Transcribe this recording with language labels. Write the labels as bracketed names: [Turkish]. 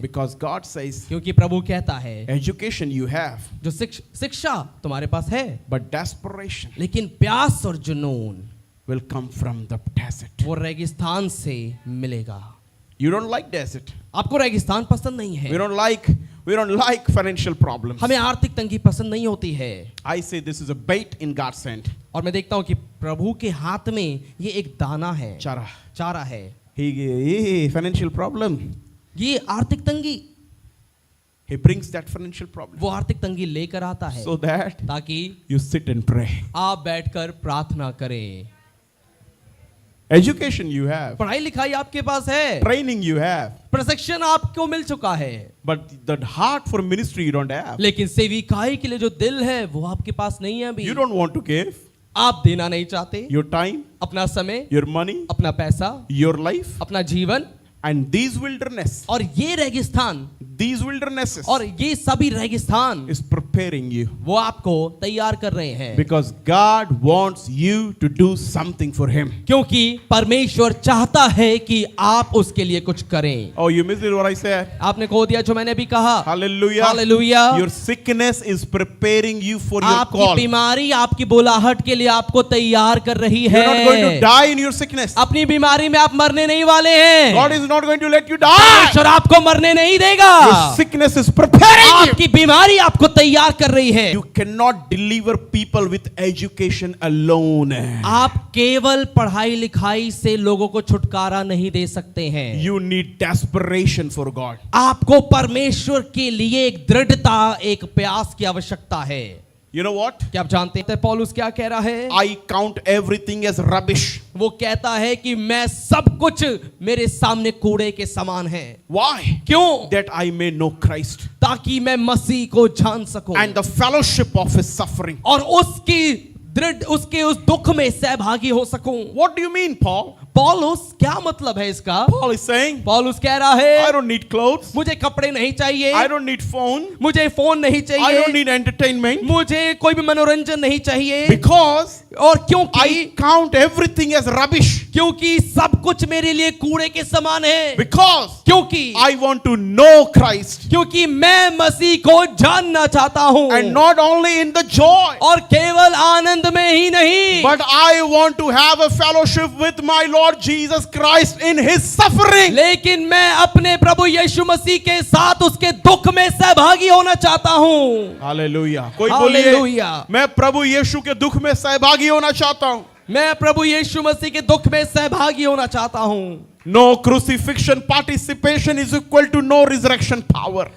[English] because God says, [Hindi] क्योंकि प्रभु कहता है, [English] education you have, [Hindi] जो शिक्षा तुम्हारे पास है, [English] but desperation, [Hindi] लेकिन प्यास और जुनून [English] will come from the desert. [Hindi] वो रेगिस्तान से मिलेगा। [English] You don't like desert. [Hindi] आपको रेगिस्तान पसंद नहीं है, [English] We don't like financial problems. [Hindi] हमें आर्थिक तंगी पसंद नहीं होती है। [English] I say this is a bait in God's hand. [Hindi] और मैं देखता हूँ कि प्रभु के हाथ में ये एक दाना है, चारा है। [English] He financial problem. [Hindi] ये आर्थिक तंगी, [English] He brings that financial problem [Hindi] वो आर्थिक तंगी लेकर आता है, [English] so that [Hindi] ताकि [English] you sit and pray. [Hindi] आप बैठकर प्रार्थना करें। [English] Education you have, [Hindi] पढ़ाई लिखाई आपके पास है, [English] training you have, [Hindi] प्रशिक्षण आपको मिल चुका है, [English] but the heart for ministry you don't have. [Hindi] लेकिन सेविकाई के लिए जो दिल है वो आपके पास नहीं है अभी। [English] You don't want to give [Hindi] आप देना नहीं चाहते, [English] your time, [Hindi] अपना समय, [English] your money, [Hindi] अपना पैसा, [English] your life, [Hindi] अपना जीवन, [English] and these wilderness, [Hindi] और ये रेगिस्तान, [English] these wildernesses [Hindi] और ये सभी रेगिस्तान [English] is preparing you. [Hindi] वो आपको तैयार कर रहे हैं, [English] Because God wants you to do something for Him. [Hindi] क्योंकि परमेश्वर चाहता है कि आप उसके लिए कुछ करें। [English] Oh, you missed what I said? [Hindi] आपने खो दिया जो मैंने भी कहा। [English] Hallelujah. [Hindi] Hallelujah. [English] Your sickness is preparing you for your [Hindi] आपकी [English] call. [Hindi] बीमारी आपकी बुलाहट के लिए आपको तैयार कर रही है। [English] You're not going to die in your sickness. [Hindi] अपनी बीमारी में आप मरने नहीं वाले हैं। [English] God is not going to let you die. [Hindi] परमेश्वर आपको मरने नहीं देगा। [English] Your sickness is preparing you. [Hindi] आपकी बीमारी आपको तैयार कर रही है। [English] You cannot deliver people with education alone. [Hindi] आप केवल पढ़ाई लिखाई से लोगों को छुटकारा नहीं दे सकते हैं। [English] You need desperation for God. [Hindi] आपको परमेश्वर के लिए एक दृढ़ता, एक प्यास की आवश्यकता है। [English] You know what? [Hindi] क्या आप जानते हैं पौलुस क्या कह रहा है? [English] I count everything as rubbish. [Hindi] वो कहता है कि मैं सब कुछ मेरे सामने कूड़े के समान है। [English] Why? [Hindi] क्यों? [English] That I may know Christ. [Hindi] ताकि मैं मसीह को जान सकूं, [English] And the fellowship of His suffering. [Hindi] और उसके उस दुख में सहभागी हो सकूं। [English] What do you mean, Paul? [Hindi] पौलुस, क्या मतलब है इसका? [English] Paul is saying, [Hindi] पौलुस कह रहा है, [English] I don't need clothes. [Hindi] मुझे कपड़े नहीं चाहिए, [English] I don't need phone. [Hindi] मुझे फोन नहीं [English] I [Hindi] चाहिए, [English] don't need entertainment. [Hindi] मुझे कोई भी मनोरंजन नहीं चाहिए। [English] Because [Hindi] और क्योंकि [English] I count everything as rubbish. [Hindi] क्योंकि सब कुछ मेरे लिए कूड़े के समान है। [English] Because [Hindi] क्योंकि [English] I want to know Christ. [Hindi] क्योंकि मैं मसीह को जानना चाहता हूँ, [English] And not only in the joy, [Hindi] और केवल आनंद में ही नहीं, [English] but I want to have a fellowship with my Lord Lord Jesus Christ in his suffering. [Hindi] लेकिन मैं अपने प्रभु यीशु मसीह के साथ उसके दुख में सहभागी होना चाहता हूं। हालेलुया। कोई बोलिए, हालेलुया। मैं प्रभु यीशु के दुख में सहभागी होना चाहता हूं। मैं प्रभु यीशु मसीह के दुख में सहभागी होना चाहता हूं। [English] No crucifixion participation is equal to no resurrection power.